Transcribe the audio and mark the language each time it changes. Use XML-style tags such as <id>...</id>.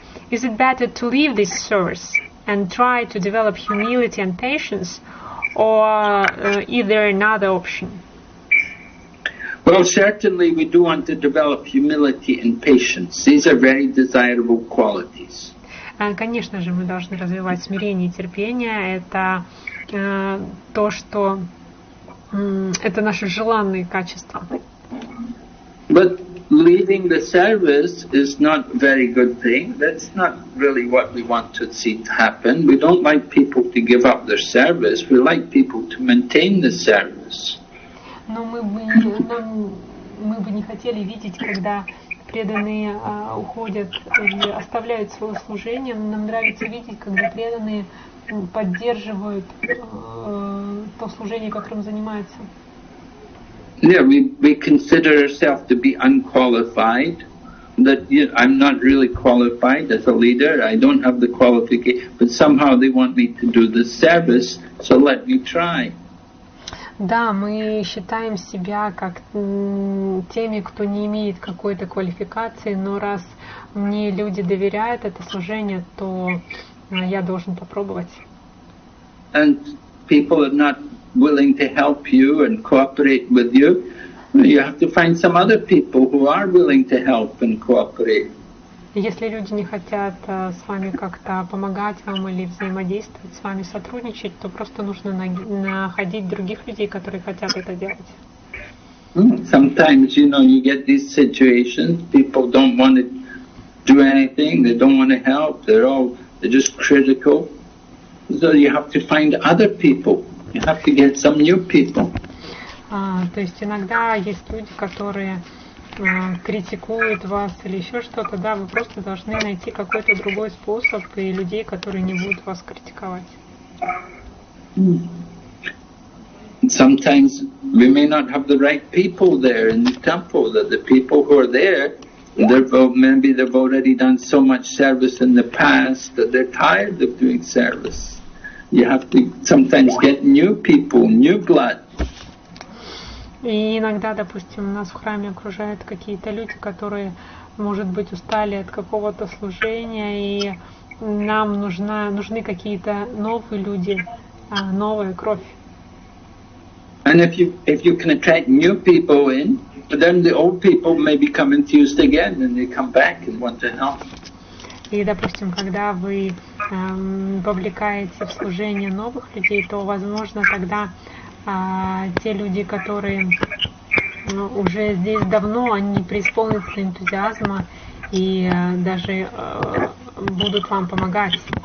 <en>Is it better to leave this service and try to develop humility and patience, or is there another option? Well, certainly we do want to develop humility and patience. These are very desirable qualities.</en> <ru>Конечно же, мы должны развивать смирение и терпение. Это то, что это наши желанные качества.</ru> <en>But leaving the service is not a very good thing. That's not really what we want to see happen. We don't like people to give up their service. We like people to maintain the service.</en> <ru>Но мы бы не хотели видеть, когда преданные уходят или оставляют свое служение. Нам нравится видеть, когда преданные поддерживают то служение, которым занимаются.</ru> <en>Yeah, we consider ourselves to be unqualified. That I'm not really qualified as a leader. I don't have the qualification, but somehow they want me to do the service, so let me try.</en> <ru>Да, мы считаем себя как теми, кто не имеет какой-то квалификации, но раз мне люди доверяют это служение, то я должен попробовать.</ru> <en>And people are not willing to help you and cooperate with you. You have to find some other people who are willing to help and cooperate.</en> <ru>Если люди не хотят с вами как-то помогать вам или взаимодействовать с вами, сотрудничать, то просто нужно находить других людей, которые хотят это делать.</ru> <en>Sometimes, you get these situations, people don't want to do anything, they don't want to help, they're just critical. So you have to find other people. You have to get some new people.</en> <ru>То есть иногда есть люди, которые критикуют вас или еще что-то, да, вы просто должны найти какой-то другой способ и людей, которые не будут вас критиковать.</ru> <en>Sometimes we may not have the right people there in the temple, that the people who are there, maybe they've already done so much service in the past that they're tired of doing service. You have to sometimes get new people, new blood.</en> <ru>И иногда, допустим, нас в храме окружают какие-то люди, которые, может быть, устали от какого-то служения, и нам нужны какие-то новые люди, новая кровь.</ru> <en>And if you can attract new people in, then the old people may become enthused again, and they come back and want to help.</en> <ru>И, допустим, когда вы вовлекаете в служение новых людей, то, возможно, тогда те люди, которые уже здесь давно, они преисполнятся энтузиазма и даже будут вам помогать.</ru>